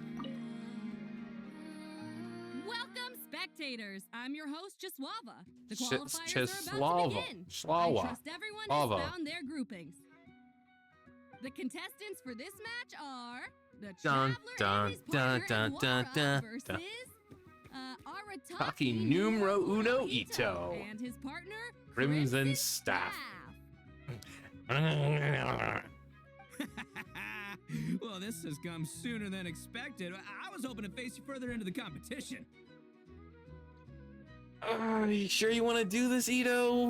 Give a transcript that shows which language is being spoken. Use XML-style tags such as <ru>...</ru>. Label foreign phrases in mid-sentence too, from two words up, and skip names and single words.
<en>Welcome, spectators. I'm your host, Chiswava. The qualifiers are about to begin. Schlawa. I trust everyone Slava. has found their groupings. The contestants for this match are the Dun, Traveler and his partner dun, dun, Iwara dun, versus dun. Arataki</en> <it>numero uno Ito.</it> <en>and his partner Crimson Staff. Well, this has come sooner than expected. I was hoping to face you further into the competition. You sure you want to do this, Ito?</en>